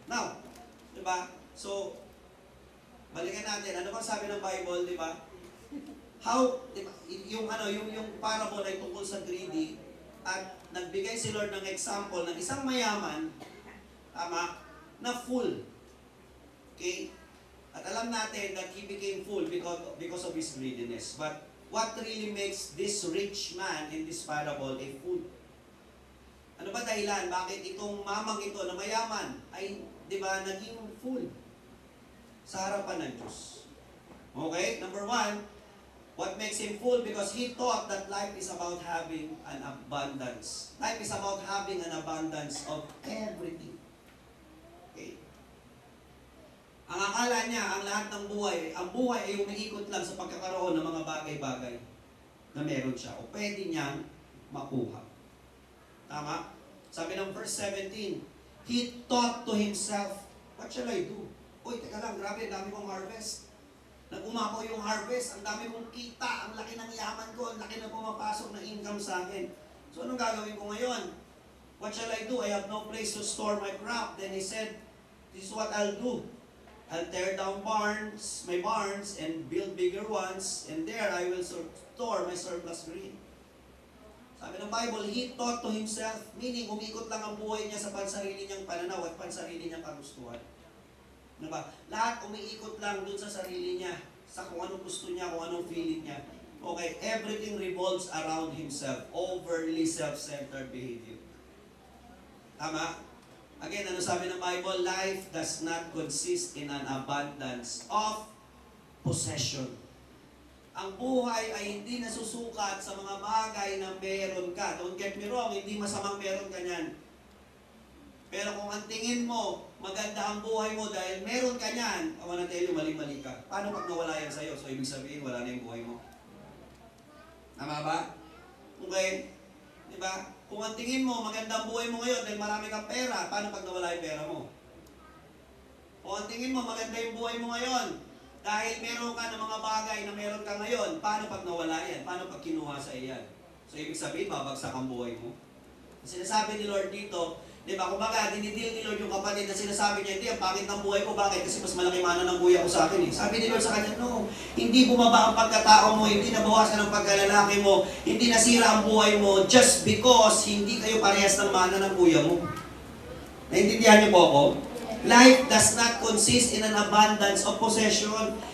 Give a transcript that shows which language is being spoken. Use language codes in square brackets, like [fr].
[tl] Now, diba? So, balikan natin. Ano bang sabi ng Bible, diba? How, diba? Yung parable ay tungkol sa greedy at nagbigay si Lord ng example ng isang mayaman, tama, na full. Okay? At alam natin [en] that he became full because of his greediness. But what really makes this rich man in this parable a fool? [tl] Ano ba dahilan? Bakit itong mamang ito na mayaman ay, di ba, naging full sa harapan ng Diyos? Okay? [en] Number 1, what makes him full? Because he thought that life is about having an abundance. Life is about having an abundance of everything. Okay? [tl] Ang akala niya, ang lahat ng buhay, ang buhay ay umiikot lang sa pagkakaroon ng mga bagay-bagay na meron siya o pwede niyang makuha. Tama? [en] Sabi ng verse 17, he thought to himself, what shall I do? [tl] Uy, teka lang, grabe, dami kong harvest. Nag-umako yung harvest, ang dami kong kita, ang laki ng yaman ko, ang laki na pumapasok na income sa akin. So anong gagawin ko ngayon? [en] What shall I do? I have no place to store my crop. Then he said, this is what I'll do. I'll tear down my barns, and build bigger ones, and there I will store my surplus grain. [tl] Sabi ng Bible, [en] He thought to Himself, [tl] meaning umikot lang ang buhay niya sa pansarili niyang pananaw at pansarili niyang kagustuhan. Diba? Lahat umiikot lang dun sa sarili niya, sa kung anong gusto niya, kung anong feeling niya. [en] Okay, everything revolves around himself. Overly self-centered behavior. Tama? Again, [tl] ano sabi ng Bible? [en] Life does not consist in an abundance of possession. [tl] Ang buhay ay hindi nasusukat sa mga bagay na meron ka. [en] Don't get me wrong, [tl] hindi masamang meron ka niyan. Pero kung ang tingin mo, maganda ang buhay mo dahil meron ka niyan, [en] I wanna tell you, [tl] mali-mali ka. Paano pag nawala yan sa'yo? So, ibig sabihin, wala na yung buhay mo. Tama ba? Okay? Diba? Kung ang tingin mo, maganda ang buhay mo ngayon dahil marami kang pera, paano pag nawala yung pera mo? Kung ang tingin mo, maganda yung buhay mo ngayon dahil meron ka ng mga bagay na meron ka ngayon, paano pag nawala yan? Paano pag kinuha sa iyan? So, ibig sabihin, babagsak ang buhay mo. Sinasabi ni Lord dito, di ba, kumbaga, dinidil ni Lord yung kapatid na sinasabi niya, hindi, ang pangit ng buhay ko, bakit? Kasi mas malaki mana ng kuya ko sa akin eh. Sabi ni Lord sa kanya, no, hindi bumaba ang pagkatao mo, hindi nabawasan ang pagkalalaki mo, hindi nasira ang buhay mo, just because hindi kayo parehas ng mana ng kuya mo. Naintindihan niyo po ako? [en] Life does not consist in an abundance of possession.